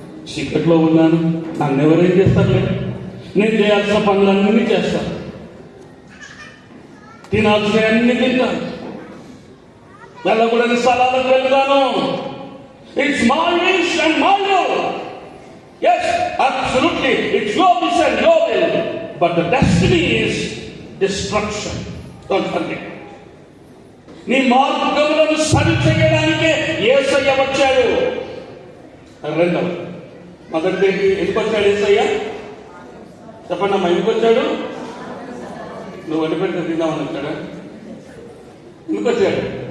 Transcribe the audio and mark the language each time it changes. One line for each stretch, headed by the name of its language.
Telugu: చీకట్లో ఉన్నాను, నన్ను ఎవరేం చేస్తారులే, నేను చేయాల్సిన పనులన్నీ చేస్తాను, తినాల్సిన అన్ని తింటాను, వెళ్ళకూడని స్థలాలకు వెళ్తాను.
English: It's my wish and my will. Yes, absolutely, it's your wish and your will, but the destiny is destruction. Don't forget.
Telugu: నీ మార్గములను సరి చేయడానికే యేసయ్య వచ్చాడు. రెండవ మొదటి ఎందుకు వచ్చాడు యేసయ్య? చెప్పండి అమ్మా, ఎందుకు వచ్చాడు? నువ్వు వండి పెడితే తిందామని వచ్చాడా? ఎందుకు వచ్చాడు?